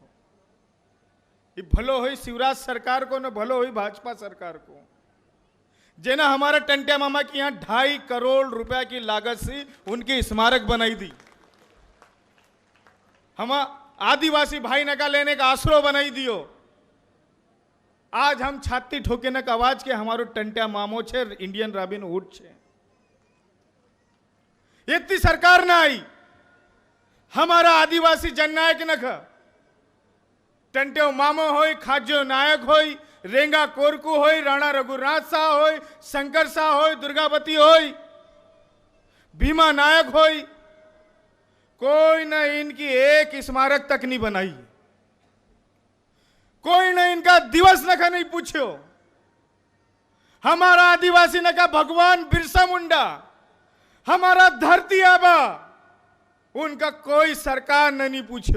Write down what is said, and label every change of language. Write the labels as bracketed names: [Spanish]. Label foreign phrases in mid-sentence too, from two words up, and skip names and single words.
[Nimadi] ये भलो हुई शिवराज सरकार को, न भलो हुई भाजपा सरकार को, जेना हमारा टंट्या मामा की यहाँ 2.5 करोड़ रुपया की लागत से उनकी स्मारक बनाई दी, हम आदिवासी भाई ने का लेने का आश्रो बनाई दियो। आज हम छाती ठोके न का आवाज के हमारो टंट्या मामो छे इंडियन रॉबिन हुड छे। इतनी सरकार ना आई, हमारा आदिवासी जननायक न खा टंट्यो मामो होय, खाज्यो नायक होय, रेंगा कोरकू होय, राणा रघुनाथ शाह होय, शंकर शाह होय, दुर्गावती होय, भीमा नायक होय, कोई न इनकी एक स्मारक तक नहीं बनाई, कोई न इनका दिवस न का नहीं पूछो। हमारा आदिवासी न का भगवान बिरसा मुंडा, हमारा धरती आबा, उनका कोई सरकार ने नहीं पूछो।